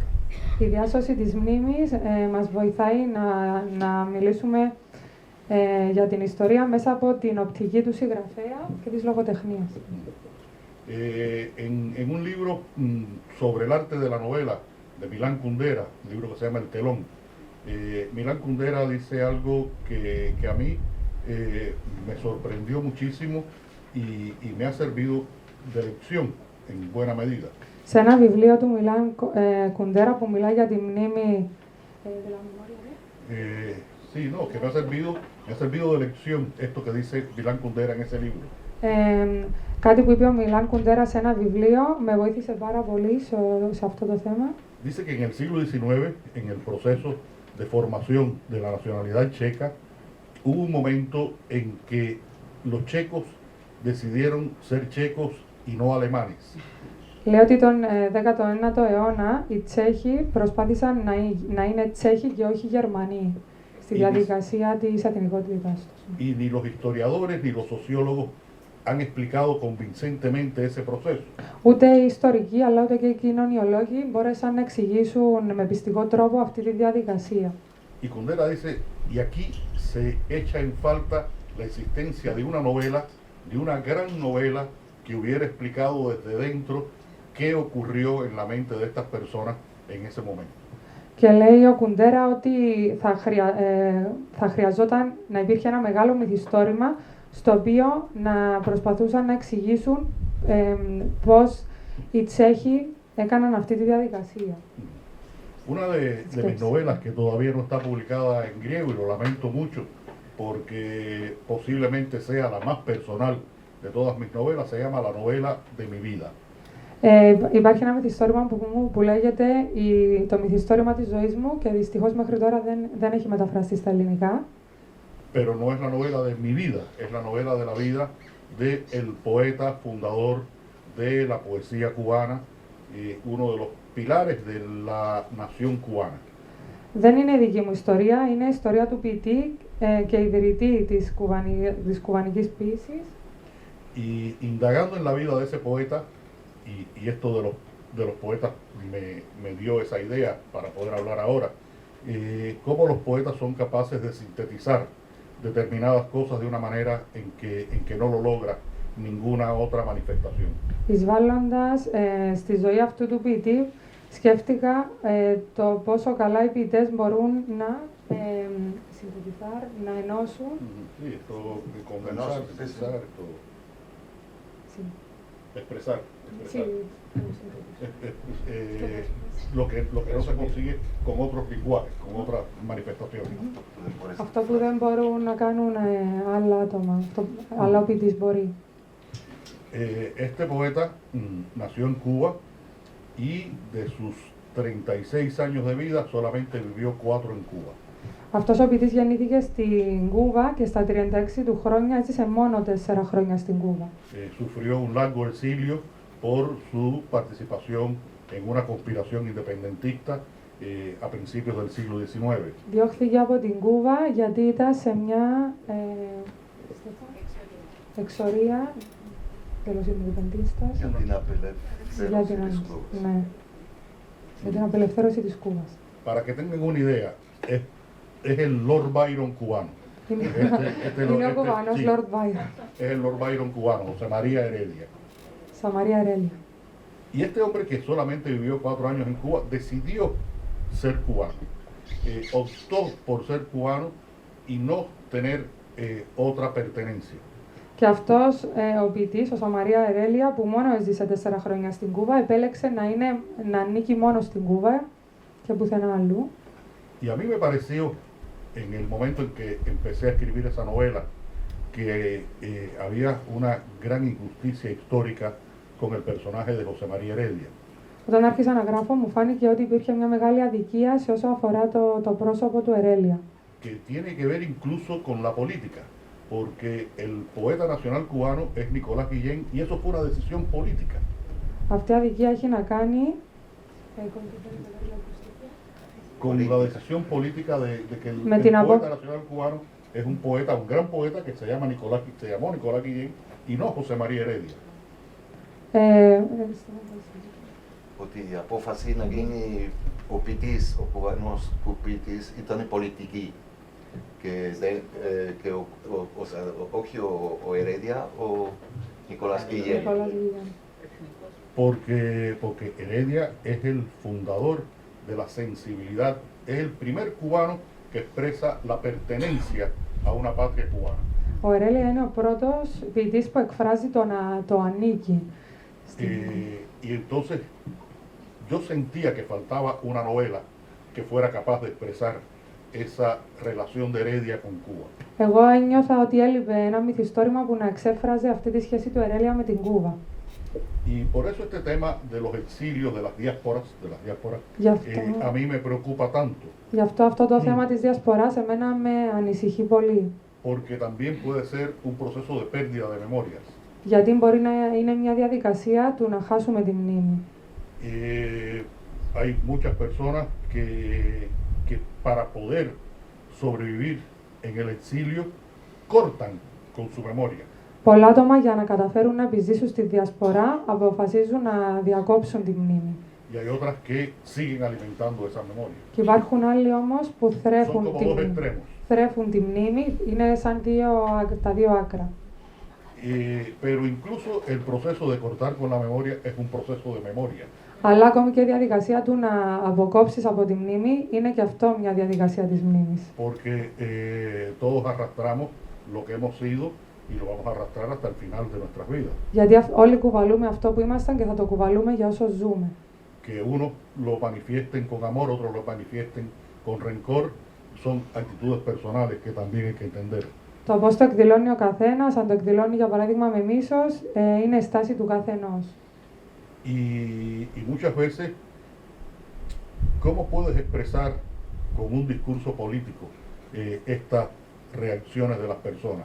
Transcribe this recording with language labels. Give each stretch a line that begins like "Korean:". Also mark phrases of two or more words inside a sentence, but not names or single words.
Greek: Η διάσωση της μνήμης μας βοηθάει να μιλήσουμε για την ιστορία μέσα από την οπτική του συγγραφέα και της λογοτεχνίας.
Spanish: En un libro sobre el arte de la novela de Milán Kundera, un libro que se llama El Telón, Milán Kundera dice algo que a mí me sorprendió muchísimo y me ha servido de lección en buena medida.
Greek: Σε ένα βιβλίο του Μιλάν Κουντέρα που μιλάει για τη μνήμη
Spanish: de la memoria. Sí, no, que me ha servido de lección esto que dice Milán Kundera en ese libro.
Greek: Κάτι που είπε ο Μιλάν Κουντέρα σε ένα βιβλίο με βοήθησε πάρα πολύ σε αυτό το θέμα.
Spanish: Dice que en el siglo XIX, en el proceso de formación de la nacionalidad checa, hubo un momento en que los checos decidieron ser checos y no alemanes.
Greek: Λέει ότι τον 19ο αιώνα οι Τσέχοι προσπάθησαν να είναι Τσέχοι και όχι Γερμανοί στη διαδικασία της εθνικότητας τους.
Spanish: Y ni los historiadores ni los sociólogos han explicado convincentemente ese proceso.
Greek: Ούτε οι ιστορικοί αλλά ούτε και οι κοινωνιολόγοι μπόρεσαν να εξηγήσουν με πιστικό τρόπο αυτή τη διαδικασία.
Spanish: Y Kundera dice, y aquí se echa en falta la existencia de una novela, de una gran novela que hubiera explicado desde dentro qué ocurrió en la mente de estas personas en ese momento.
Greek: Και λέει ο Κουντέρα ότι θα χρειαζόταν να υπήρχε ένα μεγάλο μυθιστόρημα στο οποίο να προσπαθούσαν να εξηγήσουν πώς οι Τσέχοι έκαναν αυτή τη διαδικασία.
Spanish: Una de mis novelas que todavía no está publicada en griego y lo lamento mucho porque posiblemente sea la más personal de todas mis novelas, se llama La novela de mi vida.
Greek: Υπάρχει ένα μυθιστόρημα που λέγεται το μυθιστόρημα της ζωής μου και δυστυχώς μέχρι τώρα δεν έχει μεταφραστεί στα ελληνικά.
Spanish: Pero no es la novela de mi vida, es la novela de la vida del poeta fundador de la poesía cubana, uno de los pilares de la nación cubana.
Greek: Δεν είναι η δική μου ιστορία, είναι η ιστορία του ποιητή και ιδρυτή της κουβανικής ποίησης.
Spanish: Y indagando en la vida de ese poeta, y esto de los poetas me dio esa idea para poder hablar ahora, cómo los poetas son capaces de sintetizar determinadas cosas de una manera en que no lo logra ninguna otra manifestación.
Greek: Εισβάλλοντας στη ζωή αυτού του ποιητή, σκέφτηκα το πόσο καλά οι ποιητές μπορούν να sintetizar, να ενώσουν.
Spanish: Sí, esto de condensar, sintetizar, esto, Sí. expresar. Sí. Lo que no se consigue con otros lenguajes, con otras manifestaciones.
Greek: Αυτό που δεν μπορούν να κάνουν άλλα άτομα, αλλά ο ποιητής μπορεί.
Spanish: Este poeta nació en Cuba y de sus 36 años de vida solamente vivió 4 en Cuba.
Greek: Αυτός ο ποιητής γεννήθηκε στην Κούβα και στα 36 του χρόνια έζησε μόνο 4 χρόνια στην Κούβα.
Spanish: Sufrió un largo exilio por su participación en una conspiración independentista a principios del siglo XIX.
Greek: Διώχθηκε από την Κούβα γιατί ήταν σε μια εξορία
Spanish: de los independentistas
Greek: για την απελευθέρωση της Κούβας.
Spanish: Para que tengan una idea, es el Lord Byron cubano.
Greek: Είναι ο κουβανός Lord Byron.
Spanish: Es el Lord Byron cubano, José María Heredia. Sa María Heredia. Y este hombre que solamente vivió 4 años en Cuba, decidió ser cubano. Optó por ser cubano y no tener otra pertenencia.
Greek: Και αυτός ο ποιητής, ο Σα Μαρία Ερέλια, που μόνο έζησε 4 χρόνια στην Κούβα, επέλεξε να ανήκει μόνο στην Κούβα και πουθενά αλλού.
Spanish: Y a mí me pareció, en el momento en que empecé a escribir esa novela, que había una gran injusticia histórica con el personaje de José María Heredia.
Greek: Όταν άρχισα να γράφω, μου φάνηκε ότι υπήρχε μια μεγάλη αδικία σε όσο αφορά το πρόσωπο του Ερέλια.
Spanish: Que tiene que ver incluso con la política, porque el poeta nacional cubano es Nicolás Guillén y eso fue una decisión política.
Greek: Αυτή η αδικία έχει να κάνει
Spanish: con la decisión política de que el poeta nacional cubano es un poeta, un gran poeta que se llamó Nicolás Guillén y no José María Heredia.
Greek: Ότι η απόφαση να γίνει ο ποιητής, ο κουβανός ποιητής, ήταν πολιτική. Και όχι ο Heredia, ο Nicolás Guillén.
Spanish: Porque Heredia es el fundador de la sensibilidad, es el primer cubano que expresa la pertenencia a una patria cubana.
Greek: Ο Ερέλια είναι ο πρώτος ποιητής που εκφράζει το ανήκει.
Spanish: Y entonces yo sentía que faltaba una novela que fuera capaz de expresar esa relación de Heredia con Cuba.
Greek: Εγώ ένιωθα ότι έλειπε ένα μυθιστόρημα που να εξέφραζε αυτή τη σχέση του Ερέλια με την Κούβα.
Spanish: Y por eso este tema de los exilios, de las diásporas, a mí me preocupa tanto.
Greek: Γι' αυτό το θέμα της διασποράς εμένα με ανησυχεί πολύ.
Spanish: Porque también puede ser un proceso de pérdida de memorias.
Greek: Γιατί μπορεί να είναι μια διαδικασία του να χάσουμε τη μνήμη.
Spanish: Hay muchas personas que para poder sobrevivir en el exilio cortan con su memoria.
Greek: Πολλά άτομα για να καταφέρουν να επιζήσουν στη διασπορά αποφασίζουν να διακόψουν τη μνήμη.
Spanish: Y hay otras que siguen alimentando esa memoria.
Greek: Και υπάρχουν άλλοι όμως που θρέφουν τη μνήμη, είναι σαν τα δύο άκρα.
Spanish: Pero incluso el proceso de cortar con la memoria es un proceso de memoria.
Greek: Αλλά ακόμη και η διαδικασία του να αποκόψεις από τη μνήμη είναι και αυτό μια διαδικασία της μνήμης.
Spanish: Porque todos arrastramos lo que hemos sido y lo vamos a arrastrar hasta el final de nuestras vidas.
Greek: Γιατί όλοι κουβαλούμε αυτό που ήμασταν και θα το κουβαλούμε για όσο ζούμε.
Spanish: Que unos lo manifiesten con amor, otros lo manifiesten con rencor, son actitudes personales que también hay que entender.
Greek: Το πώς το εκδηλώνει ο καθένας, αν το εκδηλώνει για παράδειγμα με μίσος, είναι η στάση του καθενός.
Spanish: Y muchas veces, ¿cómo puedes expresar con un discurso político estas reacciones de las personas?